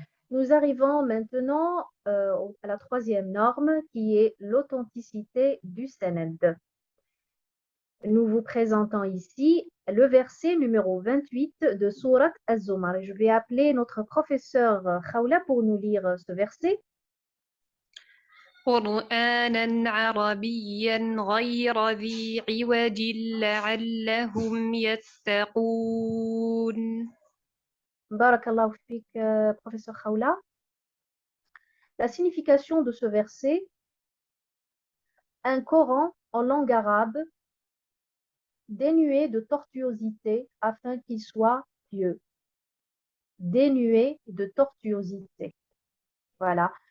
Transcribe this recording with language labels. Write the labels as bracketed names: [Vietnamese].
[French] nous arrivons maintenant à la troisième norme qui est l'authenticité du sanad. Nous vous présentons ici le verset numéro 28 de Sourate Az-Zumar. Je vais appeler notre professeur Khawla pour nous lire ce verset. [Arabic] قرآنا عربيا غير ذي عوج لعلهم يتقون. Barakallahu fik, professeur Khawla. [French] La signification de ce verset, un Coran en langue arabe dénué de tortuosité afin qu'il soit pieux. Dénué de tortuosité. Voilà.